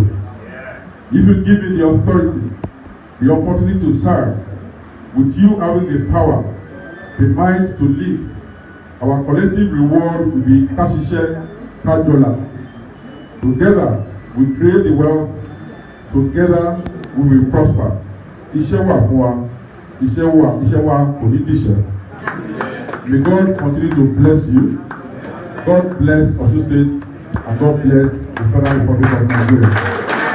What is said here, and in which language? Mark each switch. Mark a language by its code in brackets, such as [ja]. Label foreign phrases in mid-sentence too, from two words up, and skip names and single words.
[en] If you give me the authority, the opportunity to serve, with you having the power, the might to lead, our collective reward will be Kashishe Kajola. Together, we create the wealth. Together, we will prosper. [yo] Iṣẹ́ wà fún wa, iṣẹ́ wa kò ní díṣẹ́. [en] May God continue to bless you. God bless Osun State and God bless the Federal Republic of Nigeria.